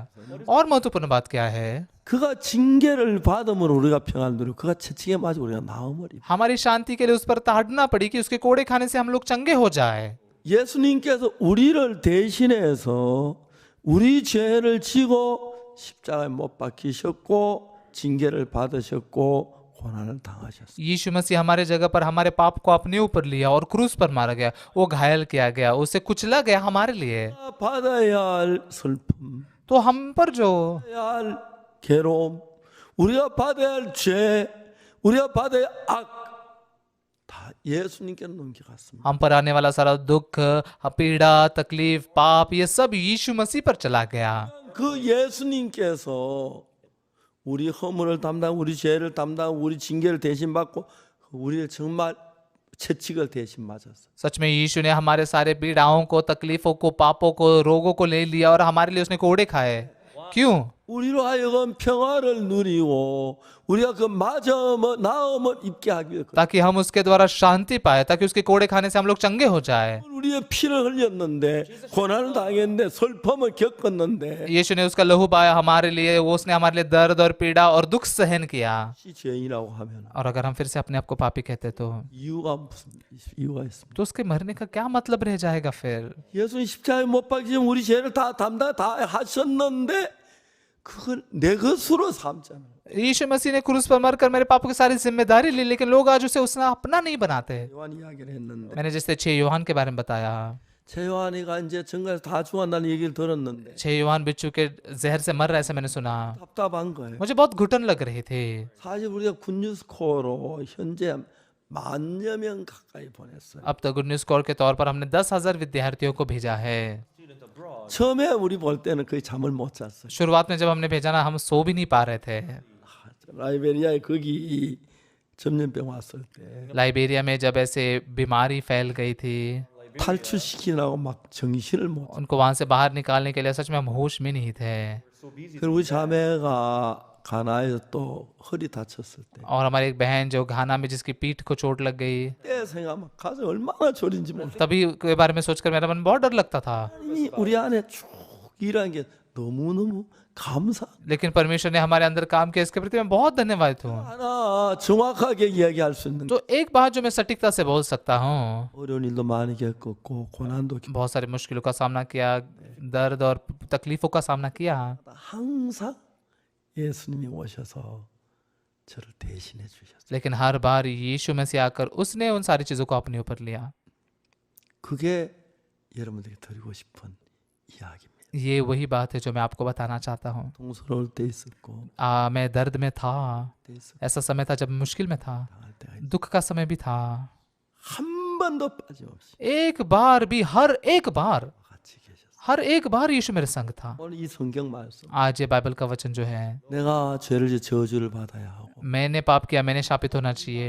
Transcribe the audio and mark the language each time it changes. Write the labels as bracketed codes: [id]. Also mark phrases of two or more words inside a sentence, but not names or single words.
[hi] और महत्वपूर्ण बात क्या है, [ko] 그가 징계를 받음으로 우리가 평안을 누리고 그가 채찍에 맞아 우리가 나음을 입. [hi] हमारी शांति के लिए उस पर ताड़ना पड़ी कि उसके कोड़े खाने से हम लोग चंगे हो जाए। [ko] 예수님께서 우리를 대신해서 우리 죄를 지고 십자가에 못 박히셨고 징계를 받으셨고 고난을 당하셨어요. [hi] यीशु मसीह हमारे जगह पर हमारे पाप को अपने ऊपर लिया और क्रूस पर मारा गया। वो घायल किया गया, उसे कुचला गया हमारे लिए। [ko] 받아야 할 슬픔, [hi] तो हम पर जो [ko] 받아야 할 괴로움, 우리가 받아야 할 죄, 우리가 받아야 할 악, 다 예수님께 넘겨갔습니다. [hi] हम पर आने वाला सारा दुख, पीड़ा, तकलीफ, पाप, ये सब यीशु मसीह पर चला गया। [ko] 그 예수님께서 우리 허물을 담당, 우리 죄를 담당, 우리 징계를 대신 받고 우리를 정말 채찍을 대신 맞았어. [hi] सच में यीशु ने हमारे सारे पीड़ाओं को, तकलीफों को, पापों को, रोगों को ले लिया और हमारे लिए उसने कोड़े खाए। क्यों? [ko] 우리로 하여금 평화를 누리고 우리가 그 나음을 입게 하기 위해 [hi] ताकि हम उसके द्वारा शांति पाए, ताकि उसके कोड़े खाने से हम लोग चंगे हो जाए। [ko] 우리의 피를 흘렸는데 고난을 당했는데 슬픔을 겪었는데 [hi] यीशु ने उसका लहू बहाया हमारे लिए, वो उसने हमारे लिए दर्द और पीड़ा और दुख सहन किया। [ko] 이 죄인이라고 하면 [hi] और अगर हम फिर से अपने आप को पापी कहते तो [ko] 이유가 무슨 이유가 있습니까? [hi] तो उसके मरने का क्या मतलब रह जाएगा फिर? [ko] 예수님 십자가에 못 박히신 우리 죄를 다 담당 다 하셨는데 그걸 내 것으로 삼잖아요. [hi] यीशु मसीह ने क्रूस पर मरकर मेरे पापों की सारी जिम्मेदारी ली, लेकिन लोग आज उसे उसने अपना नहीं बनाते। [ko] 요한 이야기를 했는데 [hi] मैंने जैसे 6 यूहन्ना के बारे में बताया, [ko] 최요한이가 이제 정갈에서 다 죽었다는 얘기를 들었는데 [hi] 6 युवान बिच्छू के जहर से मर रहा है ऐसा मैंने सुना। [ko] 답답한 거예요. [hi] मुझे बहुत घुटन लग रही थी। [ko] 사실 우리가 굿뉴스코어로 현재 10,000여 명 가까이 보냈어요. [hi] अब तक गुड न्यूज कोर के तौर पर हमने 10,000 विद्यार्थियों को भेजा है। [ko] 처음에 우리 볼 때는 거의 잠을 못 잤어요. [hi] शुरुआत में जब हमने भेजा ना, हम सो भी नहीं पा रहे थे। [ko] 라이베리아에 거기 이 전염병 왔을 때 [hi] लाइबेरिया में जब ऐसे बीमारी फैल गई थी, [ko] 탈출시키려고 막 정신을 못. [hi] उनको वहां से बाहर निकालने के लिए सच में हम होश में नहीं थे। [ko] 그리고 우리 자매가 가나에서 또 허리 다쳤을 때 [hi] और हमारी एक बहन जो घाना में जिसकी पीठ को चोट लग गई, [ko] 그때 생각하면 가슴이 얼마나 저린지 몰라. [hi] तभी के बारे में सोचकर मेरा मन बहुत डर लगता था। [ko] 하나님이 우리 안에 쭉 일하는 게 너무너무 감사. [hi] लेकिन परमेश्वर ने हमारे अंदर काम किया, इसके प्रति मैं बहुत धन्यवाद हूँ। [ko] 하나 정확하게 이야기할 수 있는 [hi] तो एक बात जो मैं सटीकता से बोल सकता हूँ, [ko] 어려운 일도 많이 겪었고 고난도 [hi] बहुत सारी मुश्किलों का सामना किया, दर्द और तकलीफों का सामना किया, [ko] 항상 예수님이 오셔서 저를 대신해 주셨어요. [hi] लेकिन हर बार यीशु में से आकर उसने उन सारी चीजों को अपने ऊपर लिया। [ko] 그게 여러분들에게 드리고 싶은 이야기입니다. [hi] ये वही बात है जो मैं आपको बताना चाहता हूँ। [ko] 동서러울 때 있었고 [hi] मैं दर्द में था, [ko] 때 있었고 [hi] ऐसा समय था जब मैं मुश्किल में था, [ko] 당할 때가 있 [hi] दुख का समय भी था। [ko] 한 번도 빠짐없이 [hi] एक बार भी, हर एक बार, [ko] 같이 계셨어요. [hi] हर एक बार यीशु मेरे संग था। [ko] 오늘 이 성경 말씀 [hi] आज ये बाइबल का वचन जो है, [ko] 내가 죄를 지어 저주를 받아야 하고 [hi] मैंने पाप किया, मैंने शापित होना चाहिए,